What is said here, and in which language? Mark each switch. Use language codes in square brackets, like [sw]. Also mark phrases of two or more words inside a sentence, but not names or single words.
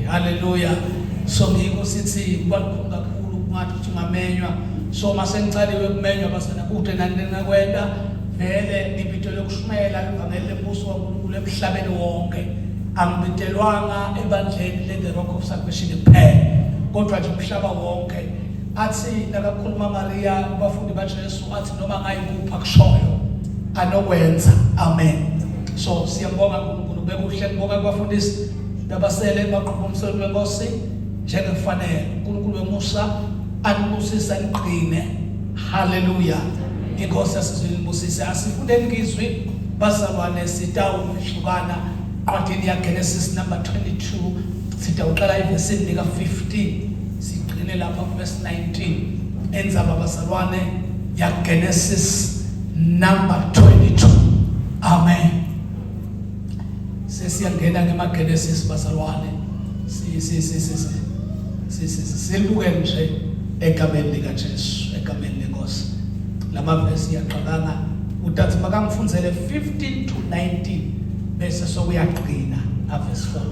[ss] Hallelujah. So ngiko sithi kubalukulu kakhulu kungathi uthi ungamenywa. So masengicaliwe kumenywa basana kude nanina kwenda vele nibito lokushumayela livangeli lembuso waNkulunkulu emhlabeni wonke. Angibitelwanga ebandleni le Rock of Salvation kuphela, kodwa nje umhlaba wonke. Athi nakakhuluma Maria kubafundi baJesu athi noma ngayikupha kushoyo anokwenza. Amen. So siyabonga uNkulunkulu bekuhle ngibonga kubafundisi labasele baqhubha umsebenzi wenkosi njengefanele. uNkulunkulu wemusa anibusisa niqine. Hallelujah. Inkosi yasizilibusise asifundeni ngizwi bazalwane sitawuhlukana qwadini ya Genesis number 22 sitawuqala ivesi nika 15 sigcine lapha verse 19 enzaba bazalwane ya Genesis number 22. Amen. Sesiyangena ngemaGenesis bazalwane sibuke nje egameni likaJesu, egameni lenkosi. Lama verse yaqhakanga utathi makangifundzele 15 to 19 bese sokuyaqina verse 14.